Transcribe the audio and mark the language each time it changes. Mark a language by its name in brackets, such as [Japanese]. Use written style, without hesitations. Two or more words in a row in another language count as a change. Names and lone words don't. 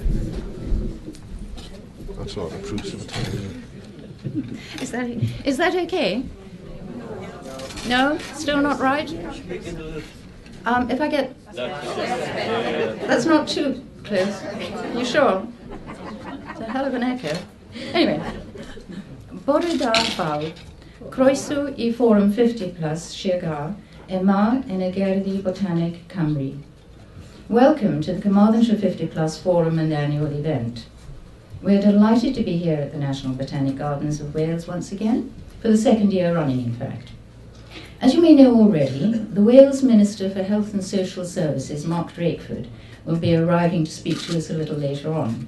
[English] That's not obtrusive at all. Is that okay? No? Still not right? If I get... That's not too close. You sure? It's a hell of an echo. Anyway. [Welsh] Bore da fawr, croeso I Forum 50+ Sir Gâr, yma yn y Gerddi Botanic Cymru. [English] Welcome to the Carmarthenshire 50+ Forum and annual event. We're delighted to be here at the National Botanic Gardens of Wales once again, for the second year running in fact. As you may know already, the Wales Minister for Health and Social Services, Mark Drakeford, will be arriving to speak to us a little later on.